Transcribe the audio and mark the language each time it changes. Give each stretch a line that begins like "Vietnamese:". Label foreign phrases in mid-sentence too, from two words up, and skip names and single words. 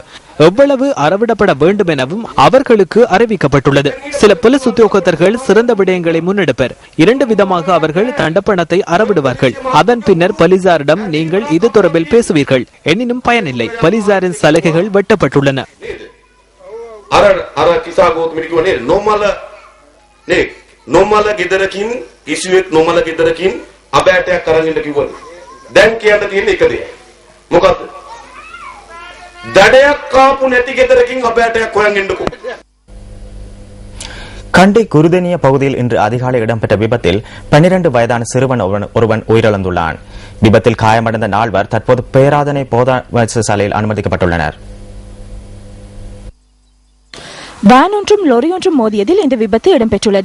Tamil: எவ்வளவு அறவிடப்பட வேண்டும் எனவும் அவர்களுக்கு அறிவிக்கப்பட்டுள்ளது. சில போலீஸ் உத்தியோகத்தர்கள் சிறந்த விடயங்களை முன்னெடுப்பர். 2 விதமாக அவர்கள் தண்டப்பணத்தை அறவிடுவார்கள். அதன் பின்னர் போலீசாரிடம் நீங்கள் இது தொடர்பில் பேசுவீர்கள். எனினும் பயனில்லை. போலீசாரின் சலுகைகள் வெட்டப்பட்டுள்ளன.
Sinhala: නොමල ගෙදරකින් කිසිවෙක් නොමල ගෙදරකින් අබෑටයක් කරන් ඉන්න කිව්වලු. දැන් කියන්න තියෙන්නේ එක දෙයයි. මොකද්ද? දඩයක් කාපු නැති ගෙදරකින් අබෑටයක් හොයන් එන්නකෝ.
Tamil: கண்டி குருதேனிய பகுதியில் இன்று அதிகாலை இடம்பெற்ற விபத்தில் 12 வயதான சிறுவன் ஒருவன் உயிரிழந்துள்ளான். விபத்தில் காயமடைந்த 4 தற்போது பேராதனை போதா வைத்தியசாலையில் அனுமதிக்கப்பட்டுள்ளனர். வேன் ஒன்றும் லொரி ஒன்றும் மோதியதில் இந்த விபத்து இடம்பெற்றுள்ளது.